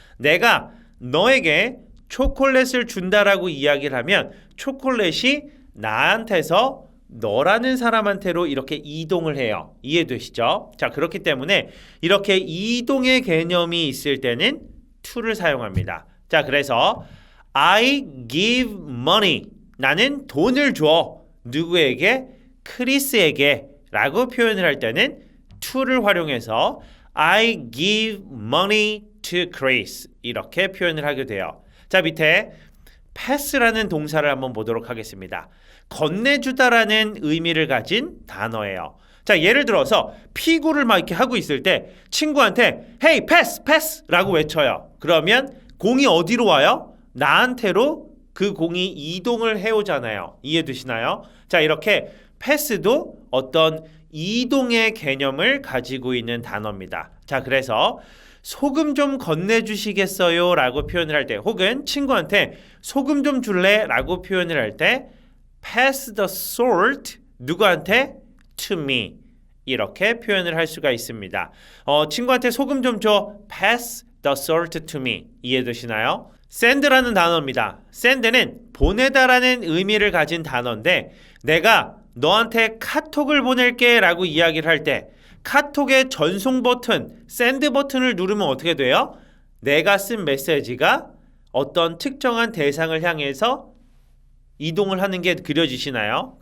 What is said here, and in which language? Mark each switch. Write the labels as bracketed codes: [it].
[ko] 내가 너에게 초콜릿을 준다라고 이야기를 하면 초콜릿이 나한테서 너라는 사람한테로 이렇게 이동을 해요. 이해되시죠? 자, 그렇기 때문에 이렇게 이동의 개념이 있을 때는 to를 사용합니다. 자, 그래서 [en] I give money. [ko] 나는 돈을 줘. 누구에게? 크리스에게 라고 표현을 할 때는 to를 활용해서 [en] I give money to Chris [ko] 이렇게 표현을 하게 돼요. 자, 밑에 pass라는 동사를 한번 보도록 하겠습니다. 건네주다라는 의미를 가진 단어예요. 자, 예를 들어서 피구를 막 이렇게 하고 있을 때 친구한테 [en] Hey, pass, pass [ko] 라고 외쳐요. 그러면 공이 어디로 와요? 나한테로 그 공이 이동을 해오잖아요. 이해되시나요? 자, 이렇게 pass도 어떤 이동의 개념을 가지고 있는 단어입니다. 자, 그래서 소금 좀 건네주시겠어요? 라고 표현을 할 때, 혹은 친구한테 소금 좀 줄래? 라고 표현을 할 때 [en] pass the salt [ko] 누구한테? [en] to me [ko] 이렇게 표현을 할 수가 있습니다. 친구한테 소금 좀 줘. [en] pass the salt to me [ko] 이해되시나요? send라는 단어입니다. send는 보내다라는 의미를 가진 단어인데 내가 너한테 카톡을 보낼게 라고 이야기를 할 때 카톡의 전송 버튼, send 버튼을 누르면 어떻게 돼요? 내가 쓴 메시지가 어떤 특정한 대상을 향해서 이동을 하는 게 그려지시나요?